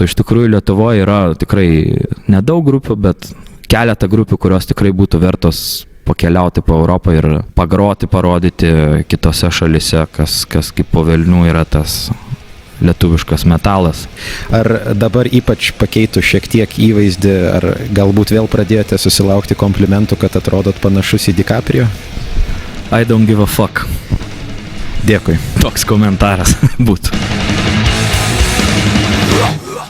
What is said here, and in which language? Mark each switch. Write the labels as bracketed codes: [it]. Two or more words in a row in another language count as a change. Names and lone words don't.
[lt] O iš tikrųjų Lietuvoje yra tikrai nedaug grupių, bet keletą grupių, kurios tikrai būtų vertos pakeliauti po Europą ir pagroti, parodyti kitose šalise, kas kaip po velnių yra tas lietuviškas metalas. Ar dabar ypač pakeitų šiek tiek įvaizdį, ar galbūt vėl pradėjote susilaukti komplimentų, kad atrodot panašus į DiCaprio? [en] I don't give a fuck. [lt] Dėkui. Toks komentaras būtų.